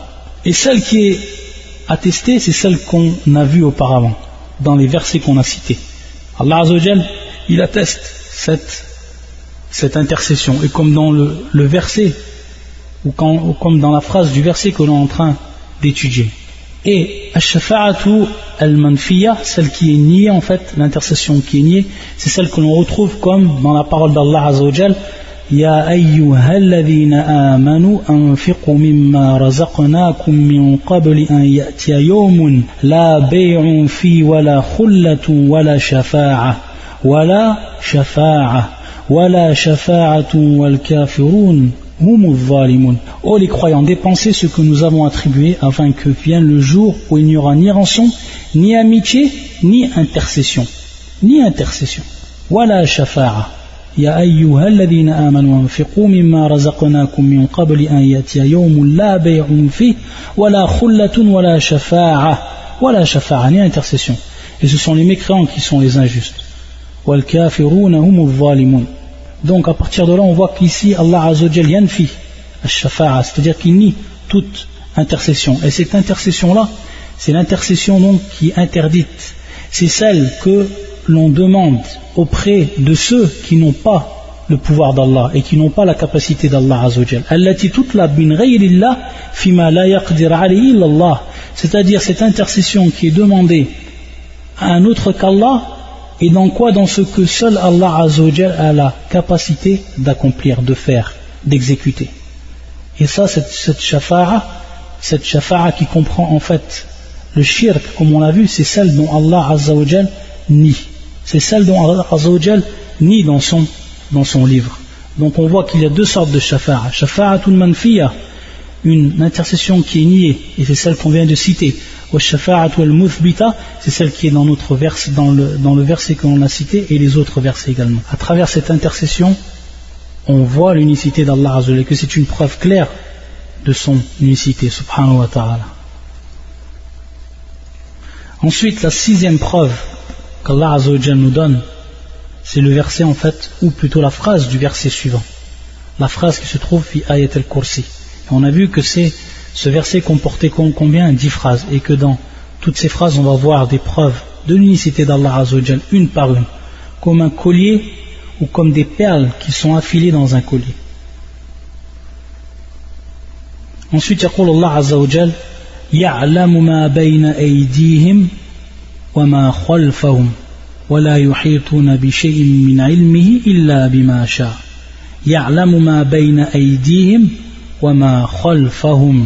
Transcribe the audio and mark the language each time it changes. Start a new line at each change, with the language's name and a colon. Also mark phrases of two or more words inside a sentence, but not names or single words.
French: Et celle qui est attestée, c'est celle qu'on a vue auparavant, dans les versets qu'on a cités.
Arabic: الله عز وجل,
French: il atteste cette intercession, et comme dans le verset ou comme dans la phrase du verset que l'on est en train d'étudier.
Arabic: Et الشفاعة المنفية,
French: celle qui est niée en fait, l'intercession qui est niée, c'est celle que l'on retrouve comme dans la parole d'
Arabic: الله عز وجل, يا أيها الذين آمنوا أنفقوا مما رزقناكم من قبل أن يأتي يوم لا بيع في ولا خلة ولا شفاعة ولا شفاعة والكافرون هم الظالمون.
French: Oh les croyants, dépensez ce que nous avons attribué afin que vienne le jour où il n'y aura ni rançon, ni amitié, ni intercession.
Arabic: ولا شفاعة. يا أيها الذين آمنوا أنفقوا مما رزقناكم من قبل أن يأتي يوم لا بيع فيه ولا خلة ولا شفاعة,
French: ni intercession. Et ce sont les mécréants qui sont les injustes.
Arabic: والكافرون هم الظالمون.
French: Donc à partir de là on voit qu'ici
Arabic: الله عز وجل ينفي الشفاعة,
French: c'est-à-dire qu'il nie toute intercession. Et cette intercession là, c'est l'intercession donc qui est interdite. C'est celle que l'on demande auprès de ceux qui n'ont pas le pouvoir d'Allah et qui n'ont pas la capacité d'
Arabic: الله عز وجل. التي تطلب من غير الله فيما لا يقدر عليه إلا الله.
French: C'est-à-dire cette intercession qui est demandée à un autre qu'Allah, et dans quoi? Dans ce que seul
Arabic: الله عز وجل
French: a la capacité d'accomplir, de faire, d'exécuter. Et ça, cette shafa'a qui comprend en fait le shirk, comme on l'a vu, c'est celle dont
Arabic: الله عز وجل
French: nie. C'est celle dont
Arabic: الله عز وجل
French: nie dans son livre. Donc on voit qu'il y a deux sortes de shafa'a.
Arabic: شفاعة منفية,
French: une intercession qui est niée, et c'est celle qu'on vient de citer.
Arabic: والشفاعة المثبتة,
French: c'est celle qui est dans notre verset, dans le verset que l'on a cité, et les autres versets également. À travers cette intercession, on voit l'unicité d'
Arabic: الله عز وجل,
French: que c'est une preuve claire de son unicité,
Arabic: سبحانه وتعالى.
French: Ensuite, la sixième preuve qu'
Arabic: الله عز وجل
French: nous donne, c'est le verset en fait, ou plutôt la phrase du verset suivant, la phrase qui se trouve
Arabic: في آية الكرسي.
French: Et on a vu que ce verset comportait combien? 10 phrases, et que dans toutes ces phrases on va voir des preuves de l'unicité d'
Arabic: الله عز وجل,
French: une par une, comme un collier ou comme des perles qui sont affilées dans un collier.
Arabic: Ensuite يقول الله عز وجل يعلم ما بين أيديهم وما خلفهم ولا يحيطون بشيء من علمه إلا بما شاء يعلم ما بين أيديهم وما خلفهم.